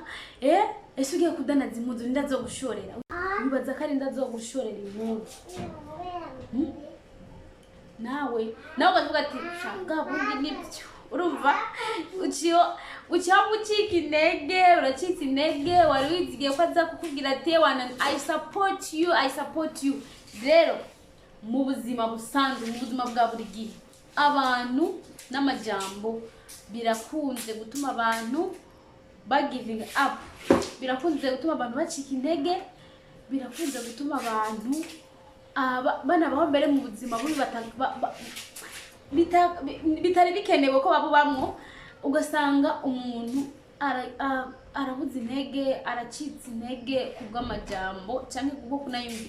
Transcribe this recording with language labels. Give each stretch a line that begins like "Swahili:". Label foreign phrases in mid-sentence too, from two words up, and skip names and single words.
Rundi: Ese ugiye kudandaza impuzu ndazo gushorera, ubaza kandi ndazo gushorera impuzu. nawe ukavuga ati shanga bundi nibyo, urumva uciye gucika intege, uracitse intege, wari wizigiye ko aza kukubwira ati
English: I support you.
Rundi: Rero mu buzima busanzwe, mu buzima bwa buri gihe, abantu n'amajambo birakunze gutuma abantu
English: giving up,
Rundi: birakunze gutuma abantu bacika intege, birakunze gutuma abantu banabaho mbere mu buzima bubi bitari bikenewe ko babubamwo. Ugasanga umuntu arabuze intege, aracitse intege kubw'amajambo cyangwa kubwo kunayumvira.